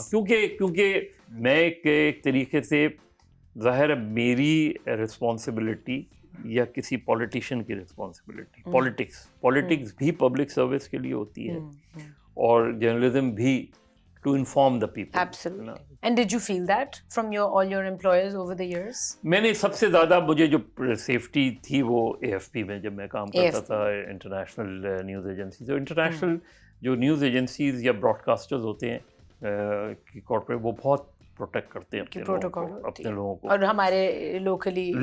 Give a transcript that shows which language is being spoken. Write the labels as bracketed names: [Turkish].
[Urdu] کیونکہ میں ایک طریقے سے، ظاہر ہے میری رسپانسبلٹی یا کسی پولیٹیشین کی رسپانسبلٹی، پولیٹکس بھی پبلک سروس کے لیے ہوتی ہے، اور جرنلزم بھی [English] To inform the people. Absolutely. And did you feel that from all your employers over the years? [Urdu] میں نے سب سے زیادہ مجھے جو سیفٹی تھی وہ AFP میں، جب میں کام کرتا تھا انٹرنیشنل نیوز ایجنسی. تو انٹرنیشنل جو نیوز ایجنسیز یا براڈ کاسٹرز ہوتے ہیں کارپوریٹ، وہ بہت پروٹیکٹ کرتے ہیں اپنے لوگوں کو، اور ہمارے لوکلی